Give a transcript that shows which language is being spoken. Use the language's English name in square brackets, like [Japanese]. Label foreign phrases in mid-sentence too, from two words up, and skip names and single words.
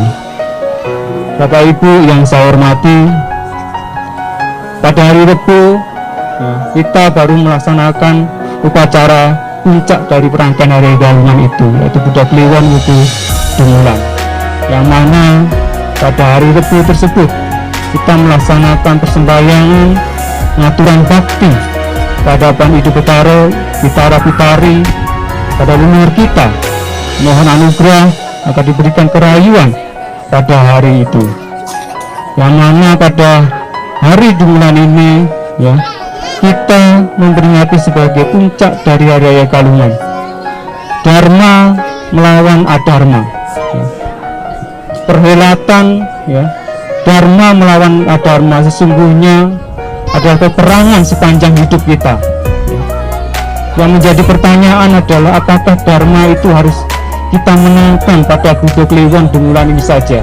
[Indonesian] Bapak Ibu yang saya hormati, pada hari Rebo kita baru melaksanakan upacara puncak dari rangkaian hari galungan itu, yaitu Buddha Kliwon Wuku Dungulan, yang mana pada hari Rebo tersebut kita melaksanakan persembahyangan [Balinese] ngaturan bakti kehadapan Idu Betara, [Indonesian] Pitara Pitari pada leluhur kita. Mohon anugerah agar diberikan kerayuan pada hari itu, yang mana pada hari Dungulan ini ya, kita memperingati sebagai puncak dari hari raya Galungan, Dharma melawan adharma ya. Perhelatan ya, Dharma melawan adharma sesungguhnya adalah peperangan sepanjang hidup kita ya. Yang menjadi pertanyaan adalah apakah dharma itu harus kita menangkan pada Buddha Kliwon Dungulan ini saja?